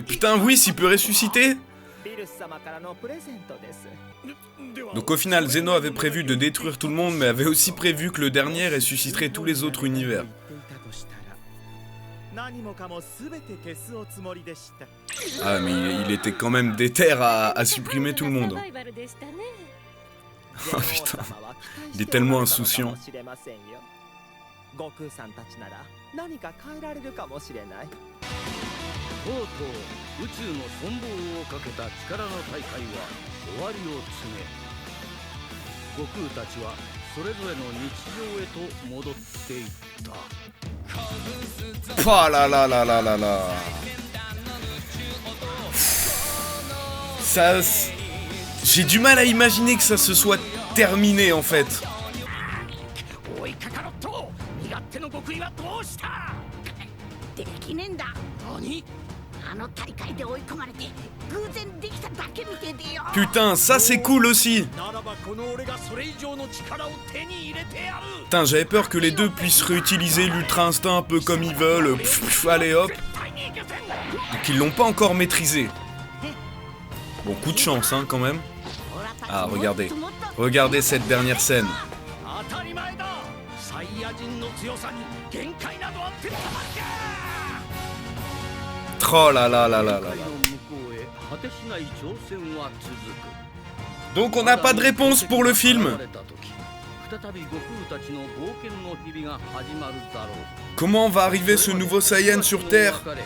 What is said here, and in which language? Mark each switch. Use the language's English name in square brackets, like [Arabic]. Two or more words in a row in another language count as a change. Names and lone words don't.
[French] Putain, oui, s'il peut ressusciter. Donc au final, Zeno avait prévu de détruire tout le monde, mais avait aussi prévu que le dernier ressusciterait tous les autres univers. Ah, mais il était quand même déter à supprimer tout le monde. Oh putain, il est tellement insouciant. [Japanese] 悟空さんたちなら何か変えられるかもしれない。とうとう宇宙の存亡をかけた力の大会は終わりを告げ、悟空たちはそれぞれの日常へと戻っていった。 [French] Pouah là là là là là là. Ça, j'ai du mal à imaginer que ça se soit terminé en fait. [Japanese] おいカカロット、身勝手の極意はどうした？できねえんだ。何？あの大会で追い込まれて偶然できただけみてえでよ。 [French] Putain, ça c'est cool aussi. [Japanese] ならばこの俺がそれ以上の力を手に入れてやる。 [French] Putain, j'avais peur que les deux puissent réutiliser l'ultra instinct un peu comme ils veulent. Allez hop. Donc ils l'ont pas encore maîtrisé. Bon, coup de chance hein quand même. Ah, regardez. Regardez cette dernière scène. [Japanese] 当たり前だ。サイヤ人の強さに限界などあってたまるか。 [French] Oh là là là là là là. Donc on n'a pas de réponse pour le film. Comment va arriver ce nouveau Saiyan sur Terre?